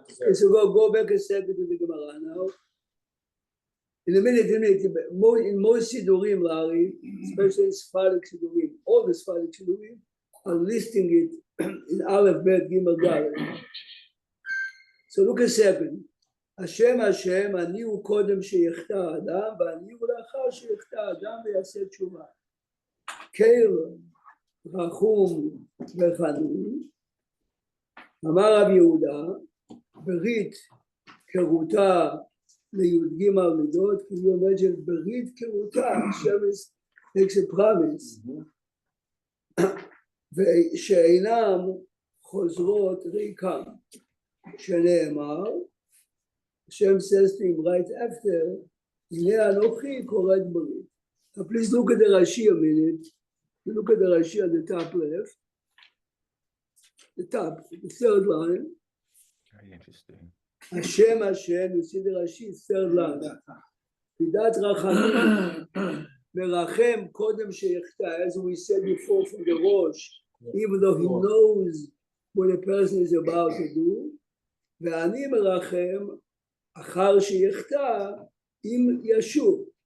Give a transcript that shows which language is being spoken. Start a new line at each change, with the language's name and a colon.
English: Okay, deserved. so go back a second to the Gemara now. In a minute, in most Sidurim, Larry, especially in Sephardic Sidurim, all the Sephardic Sidurim are listing it in Aleph, Bet, Gimel, Dalet. So look a second.
Hebrew: Hashem, אני הוא קודם שיחטא האדם, ואני הוא לאחר שיחטא האדם ויעשה תשובה. קל, רחום וחנון, אמר רב יהודה, ברית כרותה לי"ג מידות, כי הוא אומר שברית כרותה, השם
English: makes a promise,
Hebrew: ושאינם חוזרות ריקם, שנאמר,
English: Hashem says to him right after,
Hebrew: הנה אנוכי כורת ברית.
English: Now please look at the Rashi a minute. Look at the Rashi on the top left. The top, the third line. Very interesting. Hashem, you see the Rashi, third line.
Hebrew: מידת רחמים, מרחם קודם שיחטא,
English: as we said before from the Rosh, even though he knows what a person is about to do,
Hebrew: ואני מרחם אחר שיחטא, אם ישוב.